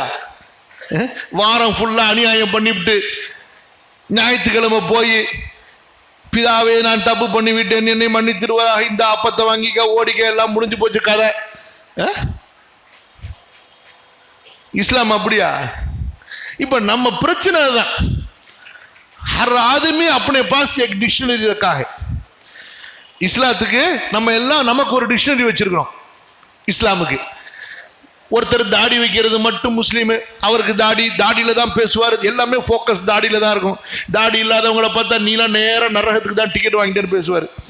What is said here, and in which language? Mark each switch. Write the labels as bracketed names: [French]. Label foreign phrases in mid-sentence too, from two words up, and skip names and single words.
[Tamil] வாரம் ஃபுல்லா அநியாயம் பண்ணிவிட்டு ஞாயிற்றுக்கிழமை போய் பிதாவே நான் தப்பு பண்ணி விட்டேன் என்னை மன்னித்திருவாராக, இந்த அப்பத்தை வாங்கிக்க ஓடிக்க, எல்லாம் முடிஞ்சு போச்சு கதை. இஸ்லாம் அப்படியா? இப்ப நம்ம பிரச்சனை தான், [Hindi] हर आदमी अपने पास एक डिक्शनरी रखा है. [Tamil] இஸ்லாத்துக்கு நம்ம எல்லாம் நமக்கு ஒரு டிக்ஷனரி வச்சிருக்கிறோம். இஸ்லாமுக்கு ஒருத்தர் தாடி வைக்கிறது மட்டும் முஸ்லீம், அவருக்கு தாடியில தான் பேசுவார், எல்லாமே ஃபோக்கஸ் தாடியில தான் இருக்கும். தாடி இல்லாதவங்களை பார்த்தா நீலாம் நேரம் நரகத்துக்கு தான் டிக்கெட் வாங்கிட்டு பேசுவார்.